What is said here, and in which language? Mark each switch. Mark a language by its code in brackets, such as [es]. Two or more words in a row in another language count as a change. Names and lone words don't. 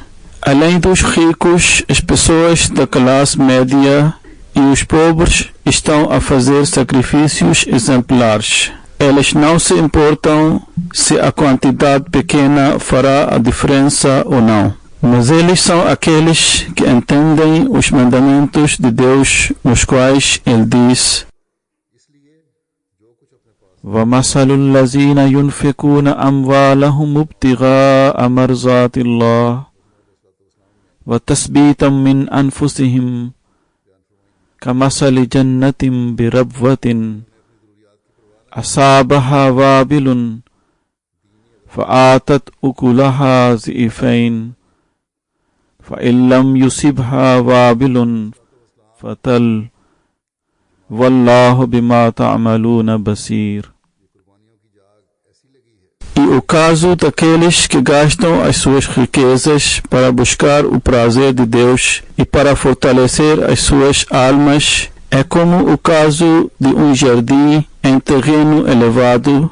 [pt] Além dos ricos, as pessoas da classe média e os pobres estão a fazer sacrifícios exemplares. Eles não se importam se a quantidade pequena fará a diferença ou não. Mas eles são aqueles que entendem os mandamentos de Deus, nos quais ele diz: [ar] وَمَثَلُ الَّذِينَ يُنْفِقُونَ أَمْوَالَهُمُ ابْتِغَاءَ مَرْضَاتِ اللَّهِ وَتَثْبِيتًا مِنْ أَنْفُسِهِمْ كَمَثَلِ جَنَّةٍ بِرَبْوَةٍ أصابها وابل فآتت أكلها ضعفين فإن لم يصبها وابل فتل والله بما تعملون بصير. [pt] E o caso daqueles que gastam as suas riquezas para buscar o prazer de Deus e para fortalecer as suas almas é como o caso de um jardim em terreno elevado.